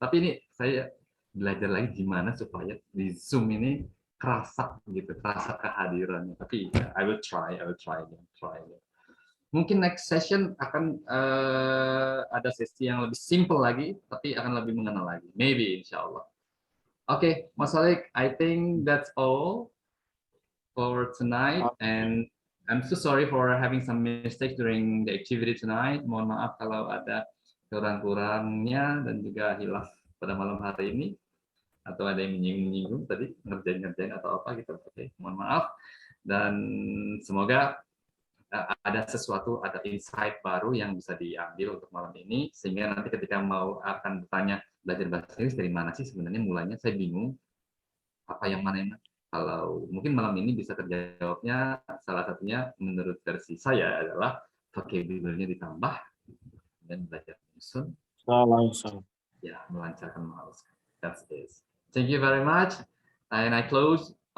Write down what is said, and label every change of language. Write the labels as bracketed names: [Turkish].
[Indonesian] Tapi ini saya belajar lagi gimana supaya di Zoom ini kerasa gitu, kerasa kehadirannya. [English] Tapi I will try again. [Indonesian] Mungkin next session akan ada sesi yang lebih simple lagi, tapi akan lebih mengenal lagi. [English] Maybe, insya-Allah. Okay, Mas Holik, I think that's all for tonight. And I'm so sorry for having some mistakes during the activity tonight. [Indonesian] Mohon maaf kalau ada kurang-kurangnya dan juga hilaf pada malam hari ini. Atau ada yang menyinggung tadi, ngerjain atau apa gitu. Oke, mohon maaf. Dan semoga ada sesuatu, ada insight baru yang bisa diambil untuk malam ini, sehingga nanti ketika akan bertanya belajar bahasa Inggris dari mana sih sebenarnya mulainya, saya bingung apa yang mana. Kalau mungkin malam ini bisa terjawabnya, salah satunya menurut versi saya adalah vocabulary-nya ditambah dan belajar menyusun, ya, melancarkan menghaluskan. [English] That's it. Thank you very much, and I close.